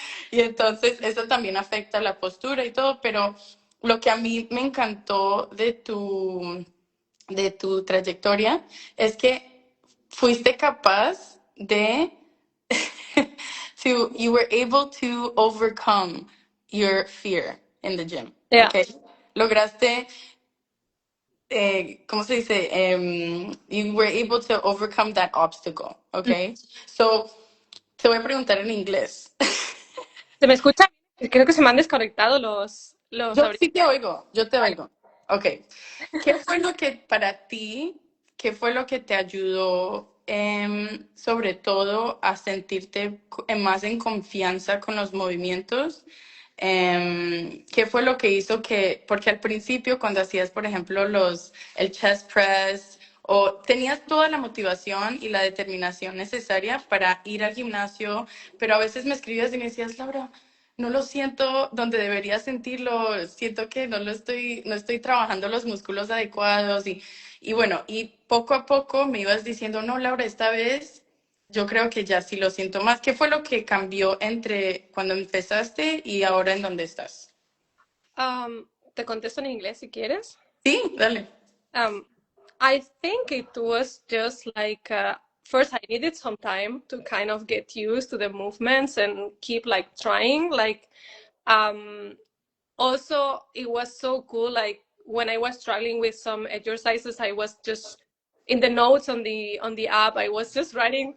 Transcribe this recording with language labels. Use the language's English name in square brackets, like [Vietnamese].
[Spanish] y entonces eso también afecta la postura y todo, pero lo que a mí me encantó de tu trayectoria es que fuiste capaz de you were able to overcome your fear in the gym, Ya. okay? Lograste, ¿cómo se dice? [English] You were able to overcome that obstacle, okay? [Spanish] So, te voy a preguntar en inglés. ¿Se me escucha? Creo que se me han desconectado los Yo auriculares. sí te oigo, yo te Vale. oigo. Ok. ¿Qué fue lo que para ti, qué fue lo que te ayudó, sobre todo, a sentirte más en confianza con los movimientos? ¿Qué fue lo que hizo que, porque al principio cuando hacías, por ejemplo, el chest press o tenías toda la motivación y la determinación necesaria para ir al gimnasio, pero a veces me escribías y me decías, Laura, no lo siento donde debería sentirlo, siento que no estoy trabajando los músculos adecuados y bueno, y poco a poco me ibas diciendo, no, Laura, esta vez yo creo que ya sí lo siento más. ¿Qué fue lo que cambió entre cuando empezaste y ahora en dónde estás? Te contesto en inglés si quieres. Sí, dale. [English] Um, I think it was just like first I needed some time to kind of get used to the movements and keep like trying. Like um, also it was so cool. Like when I was struggling with some exercises, I was just in the notes on the app. I was just writing.